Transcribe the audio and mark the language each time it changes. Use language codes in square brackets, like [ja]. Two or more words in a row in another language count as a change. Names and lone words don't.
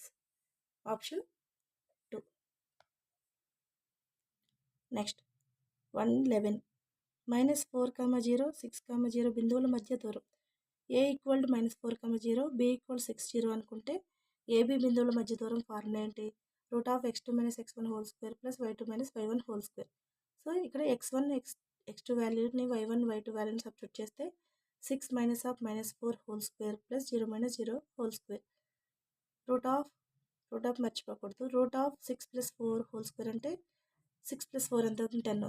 [en] option 2. next 111 [te] -4, 0, 6, 0 బిందువుల మధ్య దూరం. a = -4, 0, b = 6, 0 అనుకుంటే ab బిందువుల మధ్య దూరం ఫార్ములా ఏంటి? √(x2 - x1) ² + y2 - y1 ² సో ఇక్కడ x1 x2 వాల్యూని y1 y2 వాల్యూని సబ్స్టిట్యూట్ చేస్తే 6 - (-4) ² + 0 - 0 ² [en] root of [te] మర్చిపోకూడదు. √6 + 4 ² అంటే 6 + 4 ఎంత అవుతుంది? 10.